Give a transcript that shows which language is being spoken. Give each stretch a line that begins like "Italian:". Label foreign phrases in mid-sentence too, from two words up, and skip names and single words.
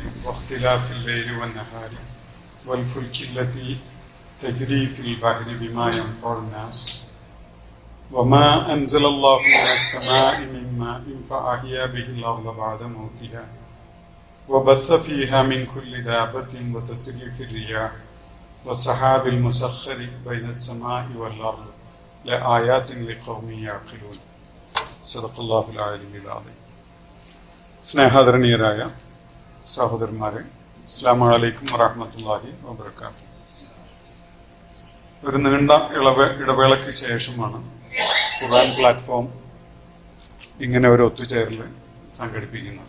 Arabic: واختلاف الليل والنهار والفلك التي تجري في البحر بما ينفع الناس وما أنزل الله من السماء من ماء فأحيا به الأرض بعد موتها وبث فيها من كل دابة وتسريف الرياح والسحاب المسخر بين السماء والأرض لآيات لقوم يعقلون صدق الله العلي العظيم.
Malayalam: സ്നേഹാദരണീയരായ സഹോദരന്മാരെ,
Arabic: السلام عليكم ورحمة الله وبركاته.
Malayalam: ഒരു നീണ്ട ഇടവേളയ്ക്ക് ശേഷമാണ് ഖുർആൻ പ്ലാറ്റ്ഫോം ഇങ്ങനെ ഒരു ഒത്തുചേരൽ സംഘടിപ്പിക്കുന്നത്.